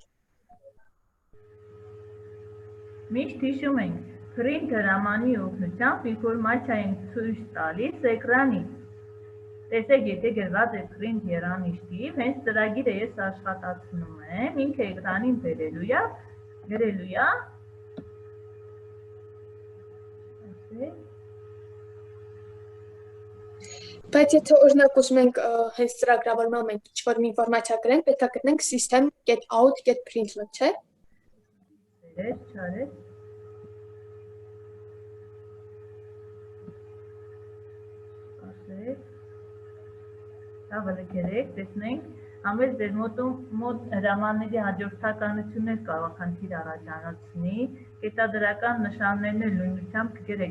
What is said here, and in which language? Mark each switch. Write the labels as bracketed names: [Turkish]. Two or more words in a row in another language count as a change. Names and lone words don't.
[Armenian] Միշտ հիշում ենք, print հրամանի օգնությամբ ինֆորմացիա ենք ցույց տալիս էկրանից։ Տեսեք, եթե գրված է print եռանիշ թիվ, հենց ծրագիրը ես աշխատացնում եմ, ինքը էկրանին բերելու է, գրելու է։ Բայց եթե օրինակ ուզում ենք հենց ծրագրավորման մենք ինչ-որ մի ինֆորմացիա գրենք, պետք է գտնենք system.out.println, չէ՞։ Դերես, չարես։ Ասեք։ Հավելը գրեք, տեսնենք, ամեն ձեր մոտ հրամանների հաջորդականություններ կարող խնդիր առաջանցնի, կետադրական նշաններն էլ նույնությամբ կգրեք։